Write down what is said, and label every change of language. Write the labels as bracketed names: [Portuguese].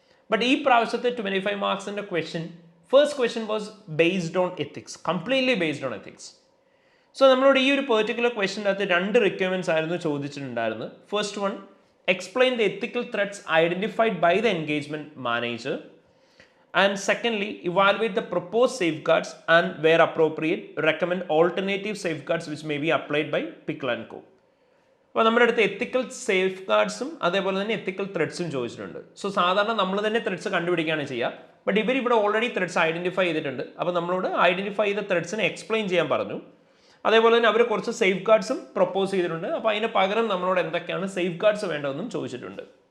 [English] but [Malayalam] ഈ പ്രാവശ്യത്തെ 25 മാർക്സിൻ്റെ [English] Question, first question was based on ethics, completely based on ethics. [Malayalam] So നമ്മളോട് ഈ ഒരു പെർട്ടിക്കുലർ ക്വസ്റ്റ്യൻ്റെ അകത്ത് 2 റിക്വയർമെൻറ്റ്സ് ആയിരുന്നു ചോദിച്ചിട്ടുണ്ടായിരുന്നത്. [English] First one, explain the ethical threats identified by the engagement manager. And secondly, evaluate the proposed safeguards and where appropriate, recommend alternative safeguards which may be applied by Pickle & Co. [Malayalam] അപ്പോൾ നമ്മുടെ അടുത്ത് എത്തിക്കൽ safe ഗാർഡ്സും അതേപോലെ തന്നെ എത്തിക്കൽ ത്രെഡ്സും ചോദിച്ചിട്ടുണ്ട്. So സാധാരണ നമ്മൾ തന്നെ threads കണ്ടുപിടിക്കുകയാണ് ചെയ്യുക. ബട്ട് ഇവിടെ ഓൾറെഡി ത്രെഡ്സ് ഐഡൻറ്റിഫൈ ചെയ്തിട്ടുണ്ട്. അപ്പോൾ നമ്മളോട് ഐഡൻറ്റിഫൈ ചെയ്ത ത്രെഡ്സിനെ എക്സ്പ്ലെയിൻ ചെയ്യാൻ പറഞ്ഞു. അതേപോലെ തന്നെ അവർ കുറച്ച് സേഫ് ഗാർഡ്സും പ്രപ്പോസ് ചെയ്തിട്ടുണ്ട്. അപ്പോൾ അതിന് പകരം നമ്മളോട് എന്തൊക്കെയാണ് സേഫ് ഗാർഡ്സ് വേണ്ടതെന്നും ചോദിച്ചിട്ടുണ്ട്.